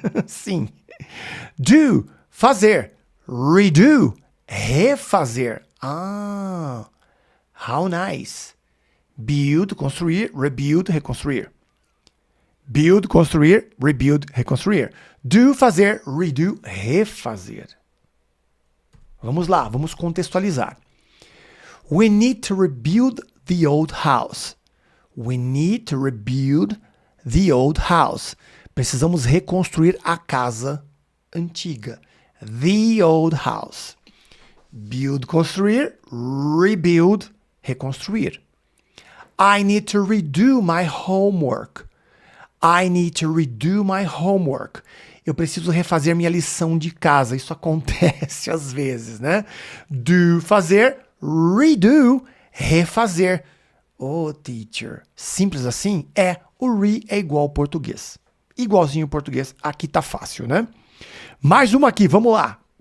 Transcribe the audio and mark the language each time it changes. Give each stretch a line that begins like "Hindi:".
Portuguese: Sim. Do, fazer. Redo, refazer.
English: How nice.
Portuguese: Build, construir, rebuild, reconstruir. Build, construir, rebuild, reconstruir. Do, fazer, redo, refazer. Vamos lá, vamos contextualizar.
English: We need to rebuild the old house. We need to rebuild the old house.
Portuguese: Precisamos reconstruir a casa antiga.
English: The old house. Build, construir, rebuild, reconstruir. I need to redo my homework. I need to redo my homework.
Portuguese: Eu preciso refazer minha lição de casa. Isso acontece às vezes, né? Do, fazer, redo, refazer. Oh, teacher. Simples assim? É. O re é igual ao português. Igualzinho ao português. Aqui tá fácil, né? Mais uma aqui, vamos lá.